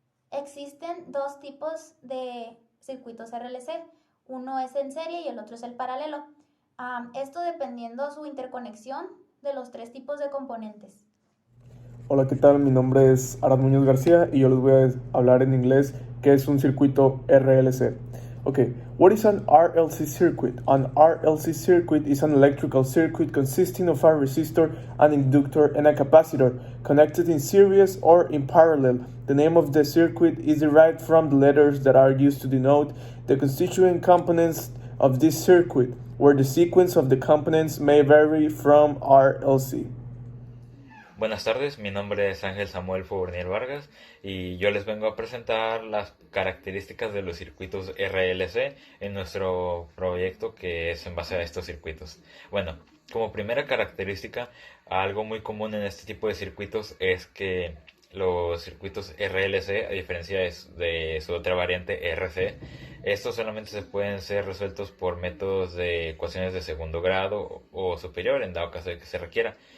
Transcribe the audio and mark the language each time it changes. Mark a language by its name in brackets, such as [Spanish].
[Spanish] Existen dos tipos de circuitos RLC, uno es en serie y el otro es el paralelo. Esto dependiendo su interconexión de los tres tipos de componentes. Hola, ¿qué tal? Mi nombre es Arad Muñoz García y yo les voy a hablar en inglés qué es un circuito RLC. [English] Okay, what is an RLC circuit? An RLC circuit is an electrical circuit consisting of a resistor, an inductor, and a capacitor connected in series or in parallel. The name of the circuit is derived from the letters that are used to denote the constituent components of this circuit, where the sequence of the components may vary from RLC. [Spanish] Buenas tardes, mi nombre es Ángel Samuel Fournier Vargas y yo les vengo a presentar las características de los circuitos RLC en nuestro proyecto que es en base a estos circuitos. Bueno, como primera característica, algo muy común en este tipo de circuitos es que los circuitos RLC, a diferencia de su otra variante RC, estos solamente se pueden ser resueltos por métodos de ecuaciones de segundo grado o superior en dado caso de que se requiera,